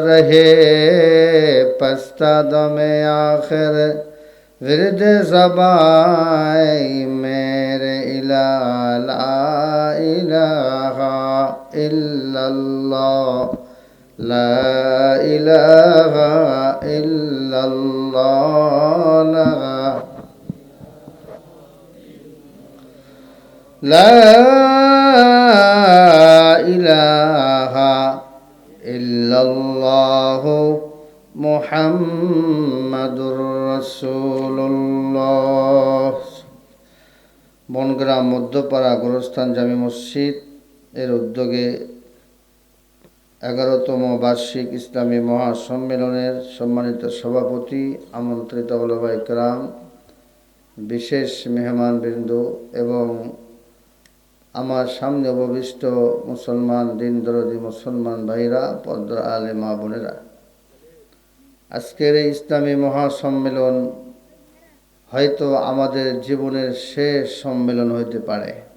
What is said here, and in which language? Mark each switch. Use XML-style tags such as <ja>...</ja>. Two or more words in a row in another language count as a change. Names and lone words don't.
<ur>رہے پستہ دم آخر ورد زبائے میرے</ur> <ar>الہ لا الہ الا اللہ لا الہ الا اللہ لا الہ الا اللہ محمد رسول الله.</ar> <bn>বনগ্রাম মধ্যপাড়া গোরস্থান জামি মসজিদ এর উদ্যোগে 11তম বার্ষিক ইসলামী মহাসম্মেলনের সম্মানিত সভাপতি, আমন্ত্রিত ওলামায়ে কেরাম, বিশেষ মেহমানবৃন্দ এবং আমার সামনে উপবিষ্ট মুসলমান দিনদরদি মুসলমান ভাইরা, পর্দার আলে মা বোনেরা, আজকের এই ইসলামী মহাসম্মেলন হয়তো আমাদের জীবনের শেষ সম্মেলন হইতে পারে।</bn>